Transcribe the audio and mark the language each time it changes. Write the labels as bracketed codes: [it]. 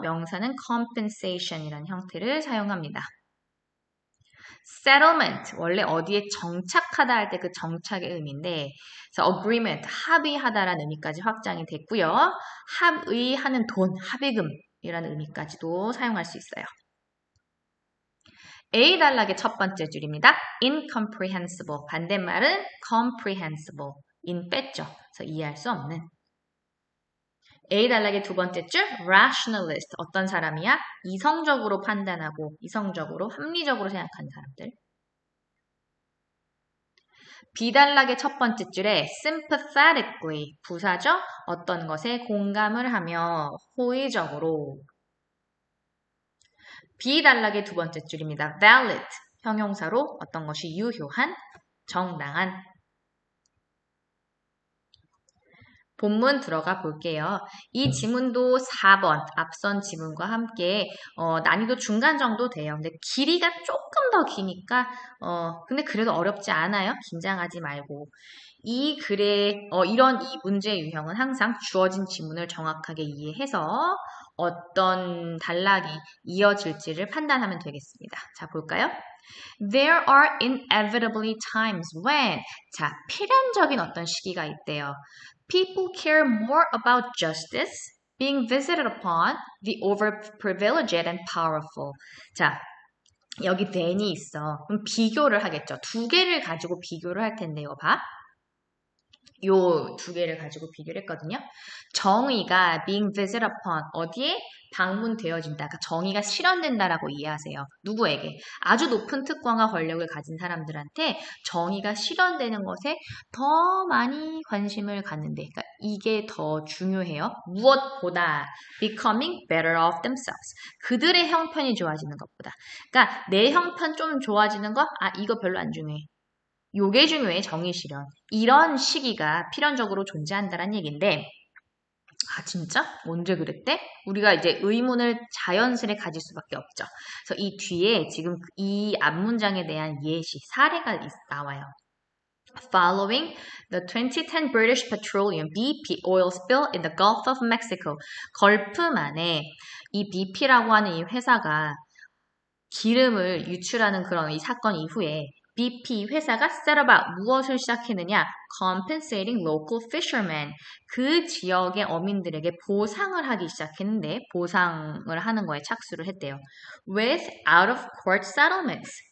[ko] 명사는 compensation이라는 형태를 사용합니다. settlement, 원래 어디에 정착하다 할 때 그 정착의 의미인데 그래서 agreement, 합의하다라는 의미까지 확장이 됐고요. 합의하는 돈, 합의금이라는 의미까지도 사용할 수 있어요. A 단락의 첫 번째 줄입니다. incomprehensible, 반대말은 comprehensible, in 뺐죠. 그래서 이해할 수 없는. A 단락의 두 번째 줄 rationalist, 어떤 사람이야? 이성적으로 판단하고 이성적으로 합리적으로 생각하는 사람들. B 단락의 첫 번째 줄에 sympathetically, 부사죠? 어떤 것에 공감을 하며 호의적으로. B 단락의 두 번째 줄입니다. valid, 형용사로 어떤 것이 유효한, 정당한. 본문 들어가 볼게요. 이 지문도 4번 앞선 지문과 함께 난이도 중간 정도 돼요. 근데 길이가 조금 더 기니까 근데 그래도 어렵지 않아요. 긴장하지 말고. 이 글의 이런 이 문제의 유형은 항상 주어진 지문을 정확하게 이해해서 어떤 단락이 이어질지를 판단하면 되겠습니다. 자, 볼까요? [en] There are inevitably times when, [ko] 자, 필연적인 어떤 시기가 있대요. [en] People care more about justice being visited upon the overprivileged and powerful. [ko] 자, 여기 then이 있어. 그럼 비교를 하겠죠. 두 개를 가지고 비교를 할 텐데요. 봐. 요 두 개를 가지고 비교를 했거든요. 정의가 [en] being visited upon, [ko] 어디에? 방문되어진다. 그러니까 정의가 실현된다라고 이해하세요. 누구에게? 아주 높은 특권과 권력을 가진 사람들한테 정의가 실현되는 것에 더 많이 관심을 갖는데, 그러니까 이게 더 중요해요. [en] 무엇보다 becoming better of themselves. [ko] 그들의 형편이 좋아지는 것보다. 그러니까 내 형편 좀 좋아지는 거? 아, 이거 별로 안 중요해. 요게 중요해, 정의 실현. 이런 시기가 필연적으로 존재한다는 얘기인데, 아, 진짜? 언제 그랬대? 우리가 이제 의문을 자연스레 가질 수밖에 없죠. 그래서 이 뒤에 지금 이 앞문장에 대한 예시, 사례가 나와요. [en] Following the 2010 British Petroleum BP oil spill in the Gulf of Mexico. [ko] 걸프만에 이 BP라고 하는 이 회사가 기름을 유출하는 그런 이 사건 이후에 BP 회사가 set about 무엇을 시작했느냐? [en] Compensating local fishermen. [ko] 그 지역의 어민들에게 보상을 하기 시작했는데 보상을 하는 거에 착수를 했대요. [en] With out-of-court settlements.